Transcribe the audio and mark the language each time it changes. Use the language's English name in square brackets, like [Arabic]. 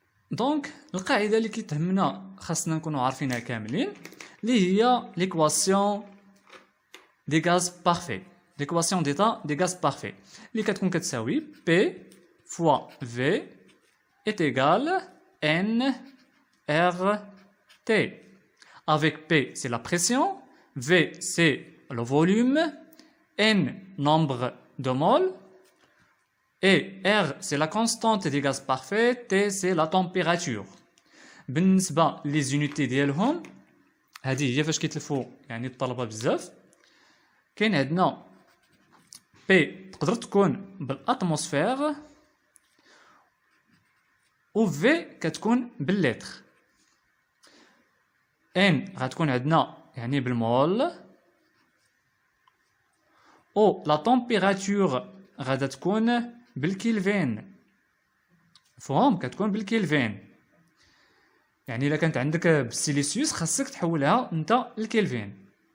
[Arabic] دونك القاعده اللي كتهمنا خاصنا نكونوا عارفينها كاملين، اللي هي ليكواسيون دي غاز بارفي، ليكواسيون ديتا دي غاز بارفي اللي كتكون كتساوي P فوا V est égal N R T. [French] Avec P c'est la pression, V c'est le volume, N nombre de moles et R c'est la constante des gaz parfaits, T c'est la température. [Arabic] بالنسبة لي زونيتي ديالهم هذه هي فاش كيتلفوا يعني الطلبة بزاف. كاين عندنا P تقدر تكون بالاتموسفير و V كتكون باللتر، N غتكون عندنا يعني بالمول، و لا تمبيراتور غادا تكون بالكيلفين، فهم؟ كتكون بالكيلفين، يعني الا كانت عندك بالسيليسيوس خاصك تحولها انت للكيلفين.